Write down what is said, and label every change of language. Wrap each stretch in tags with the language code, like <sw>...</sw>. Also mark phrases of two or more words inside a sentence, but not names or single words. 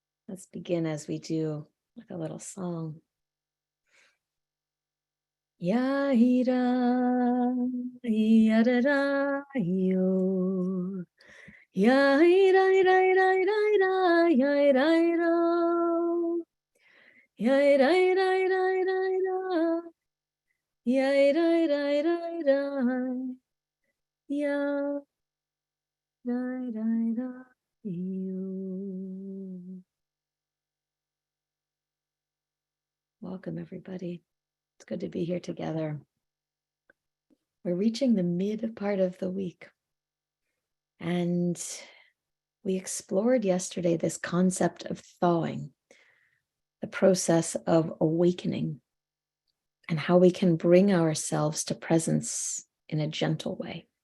<en>Let's begin as we do with a little song. Ya-ira, ya-da-da, yo. Ya-ira-ira-ira-ira-ira, ya-ira-ira. Ya-ira-ira-ira-ira-ira. Ya-ira-ira-ira-ira. Ya-ira-ira-ira, yo. Welcome, everybody. It's good to be here together. We're reaching the mid part of the week. And we explored yesterday this concept of thawing, the process of awakening, and how we can bring ourselves to presence in a gentle way.</en>